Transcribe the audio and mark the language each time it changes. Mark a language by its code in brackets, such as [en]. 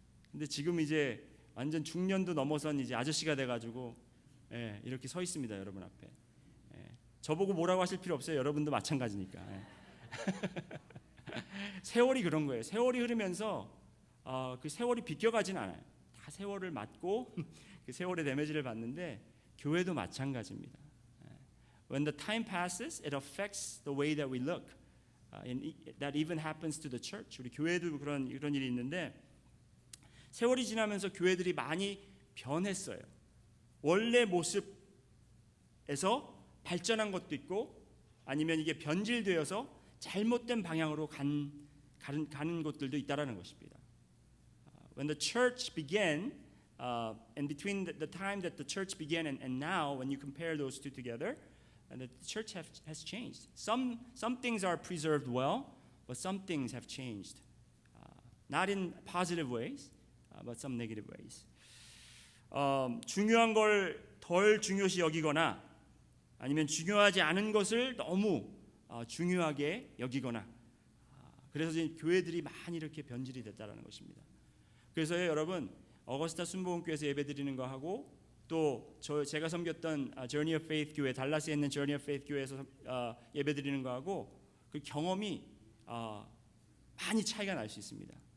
[ko] 근데 지금 이제 완전 중년도 넘어선 이제 아저씨가 돼가지고 이렇게 서 있습니다. 여러분 앞에. 저보고 뭐라고 하실 필요 없어요. 여러분도 마찬가지니까. 세월이 그런 거예요. 세월이 흐르면서 그 세월이 비껴가진 않아요. 다 세월을 맞고 그 세월의 데미지를 받는데 교회도 마찬가지입니다. [en] When the time passes, it affects the way that we look. And that even happens to the church. [ko] 우리 교회도 그런 일이 있는데 세월이 지나면서 교회들이 많이 변했어요. 원래 모습에서 발전한 것도 있고 아니면 이게 변질되어서 잘못된 방향으로 가는 곳들도 있다라는 것입니다. [en] When the church began, and between the time that the church began and now, when you compare those two together, and the church has changed. Some things are preserved well, but some things have changed. Not in positive ways, but some negative ways. [ko] 중요한 걸 덜 중요시 여기거나 아니면 중요하지 않은 것을 너무 중요하게 여기거나 그래서 지금 교회들이 많이 이렇게 변질이 됐다라는 것입니다. 그래서 여러분 어거스타 순복음교회에서 예배드리는 거 하고 또 제가 섬겼던 Journey of Faith 교회 달라스에 있는 Journey of Faith 교회에서 예배드리는 거 하고 그 경험이 많이 차이가 날 수 있습니다.